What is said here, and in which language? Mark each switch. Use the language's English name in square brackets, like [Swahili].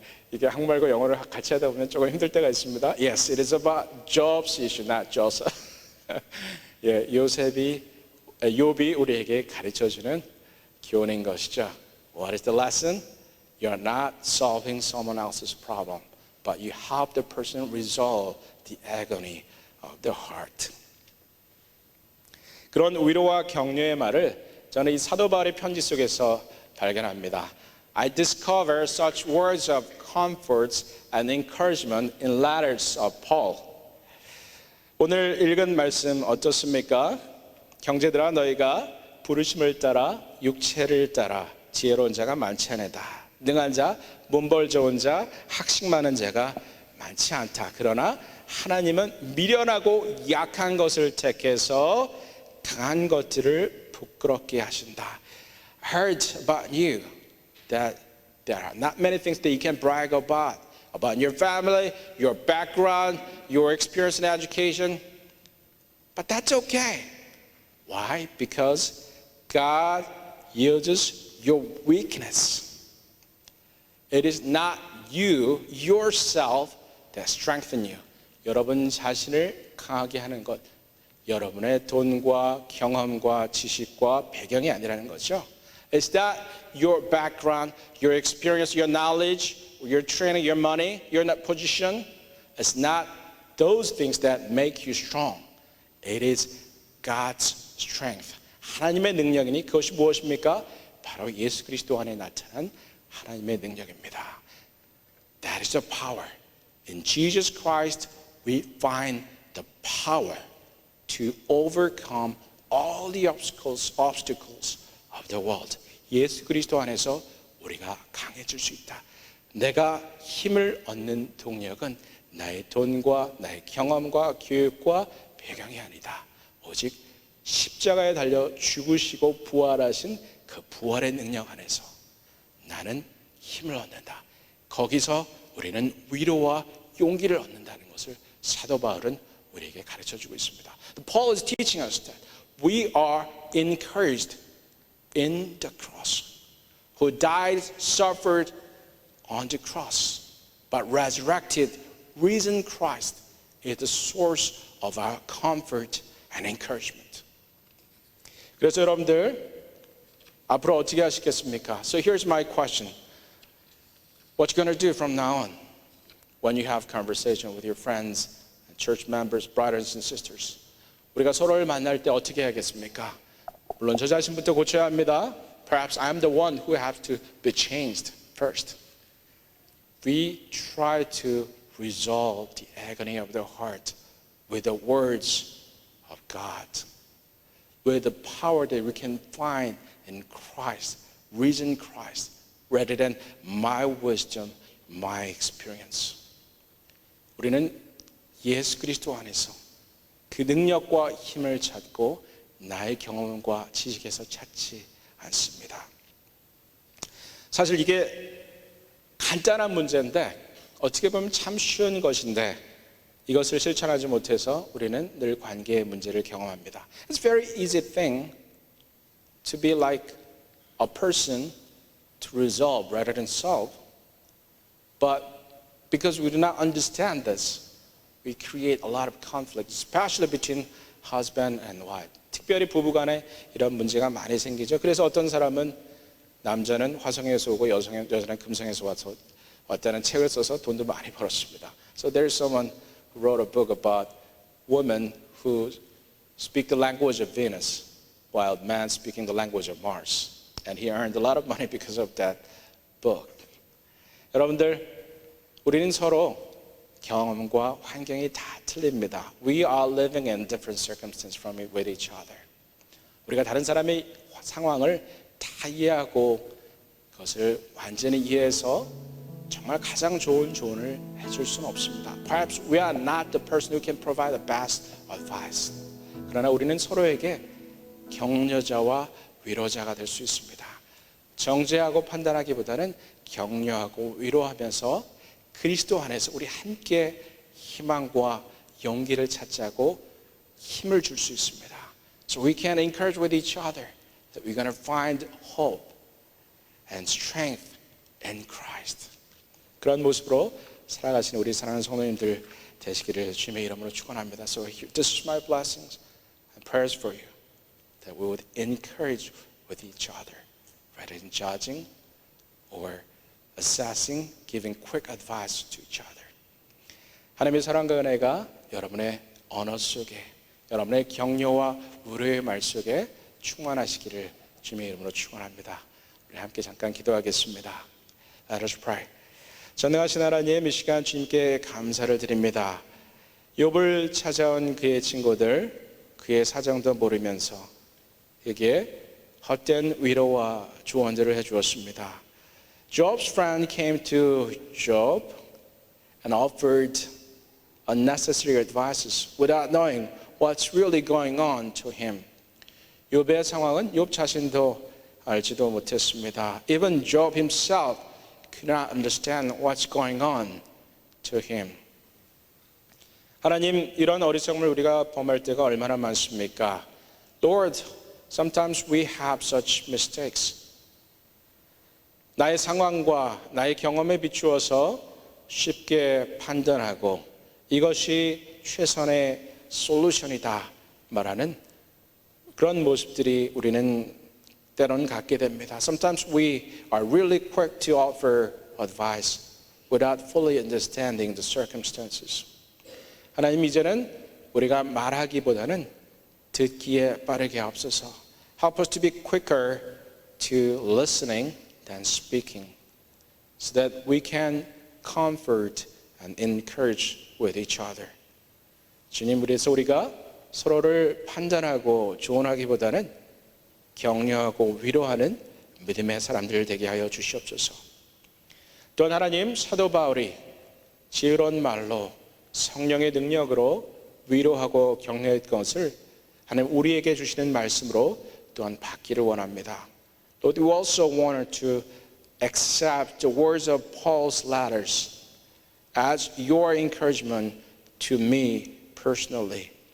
[Korean] 이게 한국말과 영어를 같이 하다 보면 조금 힘들 때가 있습니다. [English] Yes, it is about Job's issue, not Joseph. [Korean] 예, 욥이 우리에게 가르쳐주는 교훈인 것이죠. [English] What is the lesson? You are not solving someone else's problem, but you help the person resolve the agony of the heart. [Korean] 그런 위로와 격려의 말을 저는 이 사도 바울의 편지 속에서 발견합니다. [English] I discover such words of comfort and encouragement in letters of Paul. [Korean] 오늘 읽은 말씀 어떻습니까? 형제들아 너희가 부르심을 따라 육체를 따라 지혜로운 자가 많지 않다. 능한 자, 문벌 좋은 자, 학식 많은 자가 많지 않다. 그러나 하나님은 미련하고 약한 것을 택해서 강한 것들을 부끄럽게 하신다. [English] I heard about you that There are not many things that you can brag about your family, your background, your experience in education. But that's okay. Why? Because God uses your weakness. It is not you, yourself, that strengthen you. [Korean] 여러분 자신을 강하게 하는 것, 여러분의 돈과 경험과 지식과 배경이 아니라는 거죠. [English] It's not your background, your experience, your knowledge, your training, your money, your position. It's not those things that make you strong. It is God's strength. [Korean] 하나님의 능력이니 그것이 무엇입니까? 바로 예수 그리스도 안에 나타난 하나님의 능력입니다. [English] That is the power. In Jesus Christ, we find the power to overcome all the obstacles of the world. [Korean] 예수 그리스도 안에서 우리가 강해질 수 있다. 내가 힘을 얻는 동력은 나의 돈과 나의 경험과 교육과 배경이 아니다. 오직 십자가에 달려 죽으시고 부활하신 그 부활의 능력 안에서 나는 힘을 얻는다. 거기서 우리는 위로와 용기를 얻는다는 것을 사도 바울은 우리에게 가르쳐주고 있습니다. [English] Paul is teaching us that we are encouraged in the cross, who died, suffered on the cross, but resurrected, risen Christ is the source of our comfort and encouragement. [Korean] 그래서 여러분들 앞으로 어떻게 하시겠습니까? [English] So here's my question. What you going to do from now on when you have conversation with your friends, church members, brothers and sisters? [Korean] 우리가 서로를 만날 때 어떻게 해야겠습니까? 물론 저 자신부터 고쳐야 합니다. [English] Perhaps I'm the one who has to be changed first. We try to resolve the agony of the heart with the words of God, with the power that we can find in Christ, risen Christ, rather than my wisdom, my experience. [Korean] 우리는 예수 그리스도 안에서 그 능력과 힘을 찾고 나의 경험과 지식에서 찾지 않습니다. 사실 이게 간단한 문제인데 어떻게 보면 참 쉬운 것인데 이것을 실천하지 못해서 우리는 늘 관계의 문제를 경험합니다. [English] It's a very easy thing to be like a person to resolve rather than solve. But because we do not understand this, we create a lot of conflict, especially between husband and wife. [Korean] 특별히 부부간에 이런 문제가 많이 생기죠. 그래서 어떤 사람은 남자는 화성에서 오고 여자는 금성에서 왔다는 책을 써서 돈도 많이 벌었습니다. [English] So there's someone who wrote a book about women who speak the language of Venus while men speaking the language of Mars. And he earned a lot of money because of that book. [Korean] 여러분들, 우리는 서로 경험과 환경이 다 틀립니다. [English] We are living in different circumstances with each other. [Korean] 우리가 다른 사람의 상황을 다 이해하고 그것을 완전히 이해해서 정말 가장 좋은 조언을 해줄 수는 없습니다. [English] Perhaps we are not the person who can provide the best advice. [Korean] 그러나 우리는 서로에게 격려자와 위로자가 될 수 있습니다. 정죄하고 판단하기보다는 격려하고 위로하면서 그리스도 안에서 우리 함께 희망과 용기를 찾자고 힘을 줄 수 있습니다. [English] So we can encourage with each other that we're going to find hope and strength in Christ. [Korean] 그런 모습으로 살아가시는 우리 사랑하는 성도님들 되시기를 주님의 이름으로 축원합니다. [English] So this is my blessings and prayers for you, that we would encourage with each other rather than judging or assessing, giving quick advice to each other. [Korean] 하나님의 사랑과 은혜가 여러분의 언어 속에, 여러분의 격려와 위로의 말 속에 충만하시기를 주님의 이름으로 축원합니다. 우리 함께 잠깐 기도하겠습니다. [English] Let us pray. [Korean] 전능하신 하나님, 이 시간 주님께 감사를 드립니다. 욥을 찾아온 그의 친구들, 그의 사정도 모르면서 그에게 헛된 위로와 조언들을 해주었습니다. [English] Job's friend came to Job and offered unnecessary advices without knowing what's really going on to him. [Korean] 욥의 상황은 욥 자신도 알지도 못했습니다. [English] Even Job himself could not understand what's going on to him. [Korean] 하나님, 이런 어리석음을 우리가 범할 때가 얼마나 많습니까? [English] Lord, sometimes we have such mistakes. [Korean] 나의 상황과 나의 경험에 비추어서 쉽게 판단하고 이것이 최선의 솔루션이다 말하는 그런 모습들이 우리는 때로는 갖게 됩니다. [English] Sometimes we are really quick to offer advice without fully understanding the circumstances. [Korean] 하나님, 이제는 우리가 말하기보다는 듣기에 빠르게 하옵소서. [English] Help us to be quicker to listening than speaking, so that we can comfort and encourage with each other. [Korean] 주님, 그래서 우리가 서로를 판단하고 조언하기보다는 격려하고 위로하는 믿음의 사람들 되게 하여 주시옵소서. 또한 하나님, 사도 바울이 지혜로운 말로 성령의 능력으로 위로하고 격려했던 것을 하나님 우리에게 주시는 말씀으로 또한 받기를 원합니다. [English] Lord, we also wanted to accept the words of Paul's letters as your encouragement to me personally.